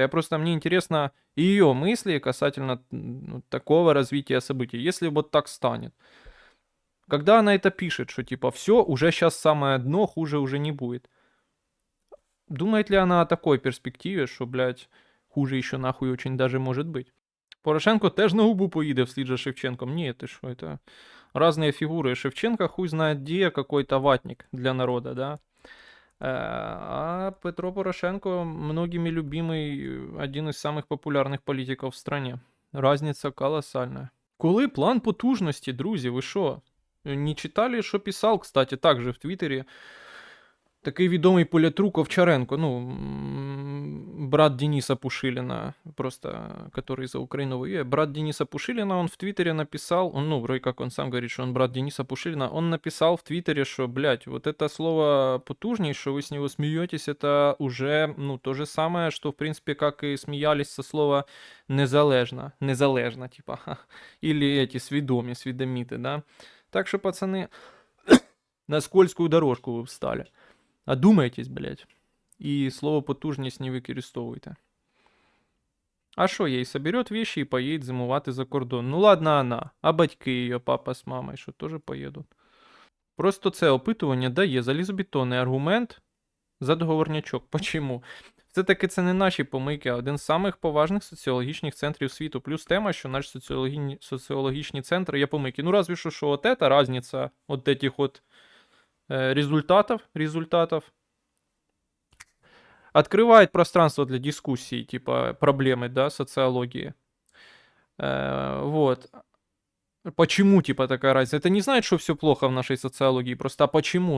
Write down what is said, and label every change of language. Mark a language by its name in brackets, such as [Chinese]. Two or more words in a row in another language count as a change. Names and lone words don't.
[Russian] Мне интересно ее мысли касательно такого развития событий. Если вот так станет. Когда она это пишет, что типа все, уже сейчас самое дно, хуже уже не будет. Думает ли она о такой перспективе, что, блядь, хуже еще нахуй очень даже может быть? [Ukrainian] Порошенко теж на губу поїде вслід за Шевченком. Ні, ти що, [Russian] это разные фигуры. Шевченко хуй знает где, какой-то ватник для народа, да? А Петро Порошенко многими любимый, один из самых популярных политиков в стране. Разница колоссальная. [Ukrainian] Коли план потужності, друзі, ви що? Не читали, що писав, кстати, також в Твіттері такий відомий політрук Овчаренко, ну, брат Дениса Пушилина, просто, [Russian] который за Украину воюет. Брат Дениса Пушилина, он в Твиттере написал, ну, вроде как он сам говорит, что он брат Дениса Пушилина, он написал в Твиттере, что, блядь, вот это слово потужней, что вы с него смеетесь, это уже, ну, то же самое, что, в принципе, как и смеялись со слова незалежно, типа, или эти свідоміти, да. Так что, пацаны, на скользкую дорожку вы встали. Одумайтесь, блядь. [Ukrainian] И слово потужність не використовуйте. А що, їй [Russian] соберет вещи [Ukrainian] і поїде зимувати за кордон? Ну ладно вона, а батьки її, папа з мамою, що теж поїдуть? Просто це опитування дає залізобетонний аргумент за договорнячок. Почому? Все-таки це не наші помийки, а один з самих поважних соціологічних центрів світу. Плюс тема, що наші соціологічні центри є помийки. [Russian] Ну разве що от эта разниця от этих от результатов открывает пространство для дискуссий, типа проблемы, да, социологии. Вот. Почему, типа, такая разница? Это не значит, что все плохо в нашей социологии, просто почему?